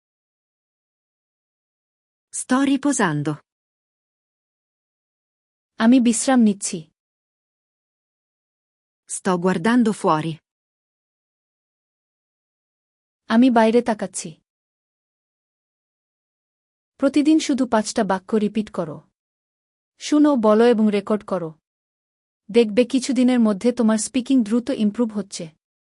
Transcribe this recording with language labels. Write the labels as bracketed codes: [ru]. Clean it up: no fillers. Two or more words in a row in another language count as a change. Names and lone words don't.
[it] Sto riposando. [bn] আমি বিশ্রাম নিচ্ছি। [it] Sto guardando fuori. [bn] আমি বাইরে তাকাচ্ছি। প্রতিদিন শুধু 5টা বাক্য রিপিট করো। শুনো, বলো এবং রেকর্ড করো। দেখবে কিছুদিনের মধ্যে তোমার স্পিকিং দ্রুত ইমপ্রুভ হচ্ছে।